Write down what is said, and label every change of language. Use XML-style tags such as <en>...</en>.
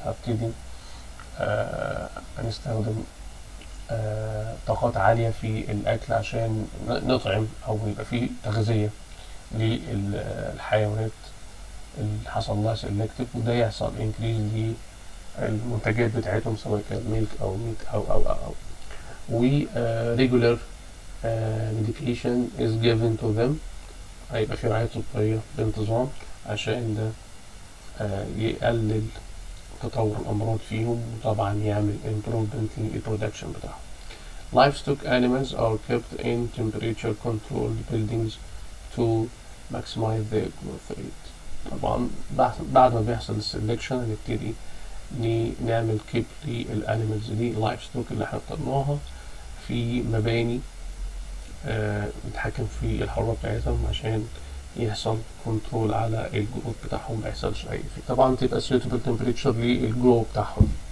<ar>هبتدي هنستخدم طاقات عالية في الأكل عشان نطعم أو يبقى فيه تغذية للحيوانات اللي حصل لها سيلكتيف، وده يحصل انكريز للمنتجات بتاعتهم سواء كان ميلك او ميت او و regular</ar> <en>medication is given to them،</en> <ar>هيبقى في رعاية طبية بانتظام عشان ده يقلل تطور الأمراض فيهم، وطبعا يعمل improvement للبرودكشن بتاعهم.</ar> <en>Livestock animals are kept in temperature controlled buildings to maximize their growth rate.</en> <ar>طبعا بعد ما بيحصل السلكشن هنبتدي نعمل كيب للانيمالز دي، اللايف ستوك اللي احنا اخترناها، في مباني نتحكم في الحرارة بتاعتهم عشان يحصل كنترول على الجروث بتاعهم، ما يحصلش اي افكت، طبعا تبقى</ar> <en>suitable temperature</en> <ar>للجرو بتاعهم.</ar>